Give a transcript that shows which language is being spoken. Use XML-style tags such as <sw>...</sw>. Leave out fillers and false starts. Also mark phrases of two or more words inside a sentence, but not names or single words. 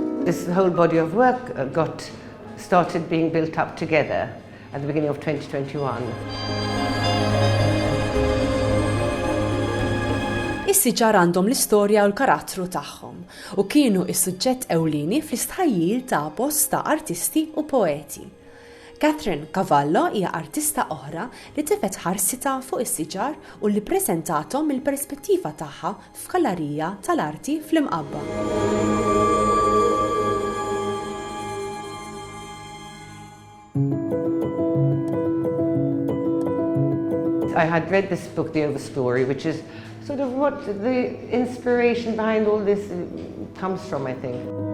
<en>this whole body of work started being built up together at the beginning of 2021.</en> <mt>Is-siġar għandhom l-istorja u l-karattru tagħhom u kienu s-suġġett ewlieni fl-istħajjil ta' bosta artisti u poeti. Catherine Cavallo hija artista oħra li tefgħet ħarsitha fuq is-siġar u li ppreżentathom mill-perspettiva tagħha f'gallarija tal-arti fl-Imqabba.</mt> <en>I had read this book, The Story, which is sort of what the inspiration behind all this comes from, I think.</en>